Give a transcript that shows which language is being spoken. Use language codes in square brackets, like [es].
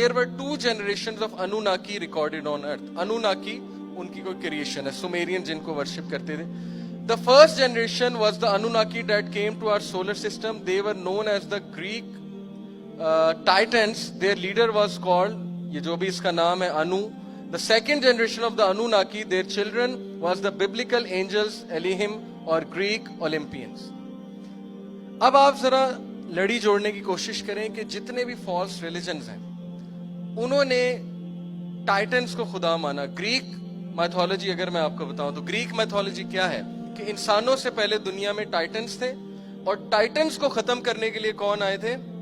[en] There were 2 generations of Anunnaki recorded on earth. [hi] Anunnaki उनकी कोई creation है, Sumerian जिनको वर्शिप करते थे। [en] The first generation was the Anunnaki that came to our solar system. They were known as the Greek Titans. Their leader was called, [hi] ये जो भी इसका नाम है, [en] Anu. The second generation of the Anunnaki, their children was the biblical angels Elohim और Greek Olympians। [hi] अब आप जरा लड़ी जोड़ने की कोशिश करें कि जितने भी फॉल्स रिलीजन्स हैं उन्होंने टाइटन्स को खुदा माना। ग्रीक मैथोलॉजी अगर मैं आपको बताऊं तो ग्रीक मैथोलॉजी क्या है कि इंसानों से पहले दुनिया में टाइटन्स थे और टाइटन्स को खत्म करने के लिए कौन आए थे?